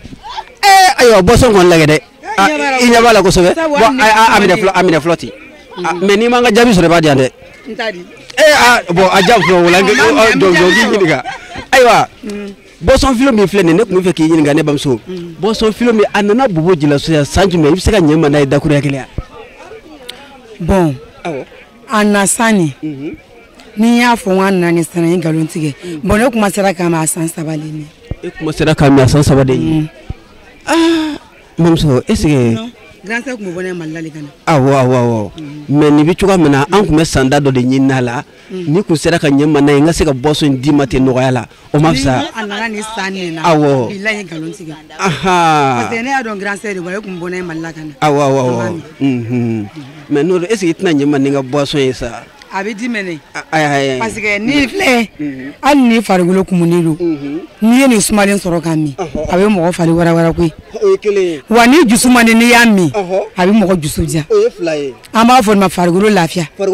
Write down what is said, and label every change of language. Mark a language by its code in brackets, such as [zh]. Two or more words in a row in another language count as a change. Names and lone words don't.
[bm] ayiwa boisson kɔni lagɛ dɛ i ɲɛ b'a la kosɛbɛ bon a minɛ fɔlɔ ten mais n'i ma n ka jaabi sɔrɔ i b'a di yan dɛ bon a jaabi fɔlɔ wala k'i ɲininka ayiwa boisson filo min filɛ nin ne tun bɛ fɛ k'i ɲininka ne bamuso boisson filo min a nana bobo jilaso yan san jumɛn i bɛ se ka ɲɛ ma n'a ye dakuruya kelen bon a na sanni ni y'a fɔ n k'a nana ni san ye nkalon tigɛ bon ne kuma sera k'a ma a san 3 de ye e kuma sera k'a ma a san 3 de ye mamuso [fr] est-ce que grand sœur [bm] kun bɛ bɔ ne Mali la de ka na awɔ mais nin bɛ cogoya min na an tun bɛ sanda dɔ de ɲini a la ni kun sera ka ɲɛ ma n'a ye n ka se ka boisson d'i ma ten nɔgɔya la o ma fisa a nana ni san ne na awɔ bilahi ye nkalon tigɛ [fr] parce que [bm] ne y'a dɔn [fr] grand sœur [bm] de bɔ e kun bɔ ne Mali la ka na awɔ mais n'o [fr] est-ce que [bm] i tɛna ɲɛ ma ni n ka boisson ye sa a bɛ di mɛnɛ [fr] parce que [bm] ni filɛ hali ni farikolo kumunen don n'i ye nin sumalen sɔrɔ k'a min a bɛ mɔgɔ fari warawara koyi wa ni dusu man di n'i y'a min a bɛ mɔgɔ dusu diya an b'a fɔ nin ma farikolo lafiya